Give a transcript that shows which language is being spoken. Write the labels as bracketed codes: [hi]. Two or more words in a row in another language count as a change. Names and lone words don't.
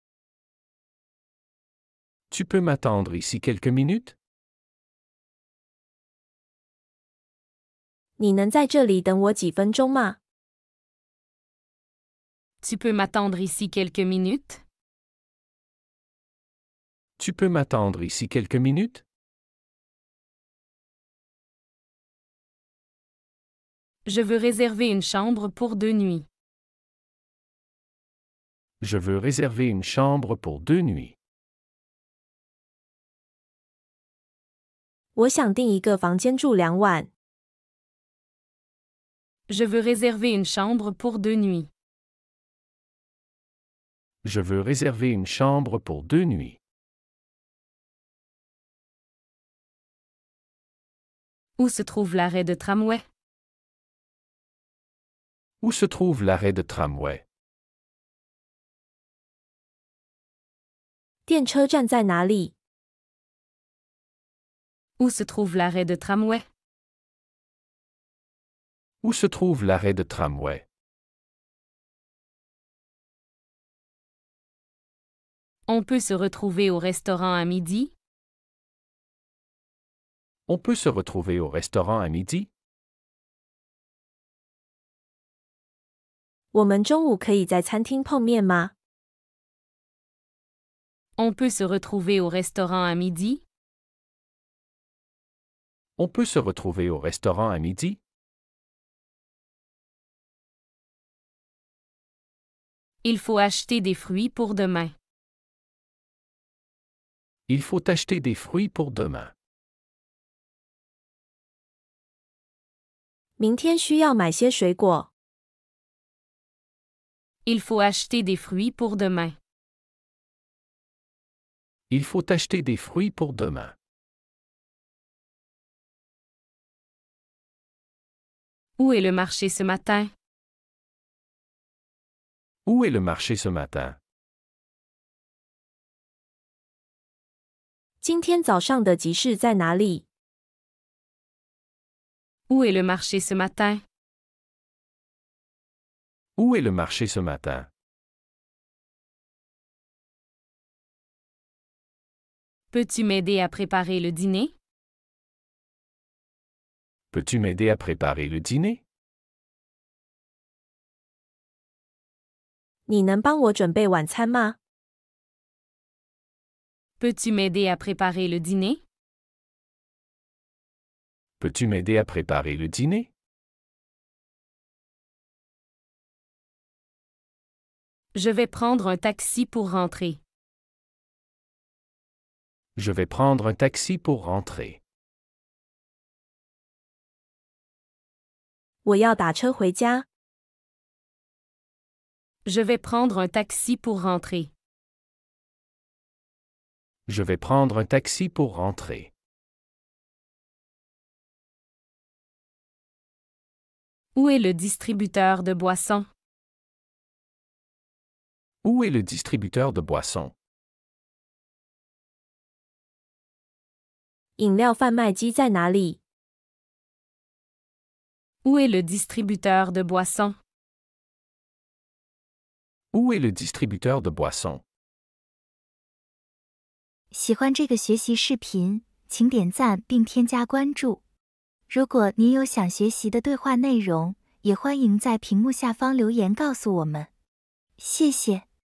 [fr] Tu peux m'attendre ici quelques minutes? [zh] 你能在这里等我几分钟吗？ [fr] Tu peux m'attendre ici quelques minutes? Tu peux m'attendre ici quelques minutes? Je veux réserver une chambre pour 2 nuits. Je veux réserver une chambre pour 2 nuits. [zh] 我想订一个房间住2晚。 [fr] Je veux réserver une chambre pour 2 nuits. Je veux réserver une chambre pour 2 nuits. Où se trouve l'arrêt de tramway? Où se trouve l'arrêt de tramway? [zh] 电车站在哪里？ [fr] Où se trouve l'arrêt de tramway? Où se trouve l'arrêt de tramway? On peut se retrouver au restaurant à midi? On peut se retrouver au restaurant à midi? [zh] 我们中午可以在餐厅碰面吗？ [fr] On peut se retrouver au restaurant à midi? On peut se retrouver au restaurant à midi? Il faut acheter des fruits pour demain. Il faut acheter des fruits pour demain. [zh] 明天需要买些水果。 [fr] Il faut acheter des fruits pour demain. Il faut acheter des fruits pour demain. Où est le marché ce matin? Où est le marché ce matin? [zh] 今天早上的集市在哪里？ [fr] Où est le marché ce matin? Où est le marché ce matin? Peux-tu m'aider à préparer le dîner? Peux-tu m'aider à préparer le dîner? [zh] 你能帮我准备晚餐吗？ [fr] Peux-tu m'aider à préparer le dîner? Peux-tu m'aider à préparer le dîner? Je vais prendre un taxi pour rentrer. Je vais prendre un taxi pour rentrer. [zh] 我要打车回家。 [fr] Je vais prendre un taxi pour rentrer. Je vais prendre un taxi pour rentrer. Où est le distributeur de boissons? Où est le distributeur de boissons? [zh] 饮料贩卖机在哪里？ [fr] Où est le distributeur de boissons? Où est le distributeur de boissons? [zh] 喜欢这个学习视频，请点赞并添加关注。如果您有想学习的对话内容，也欢迎在屏幕下方留言告诉我们。谢谢。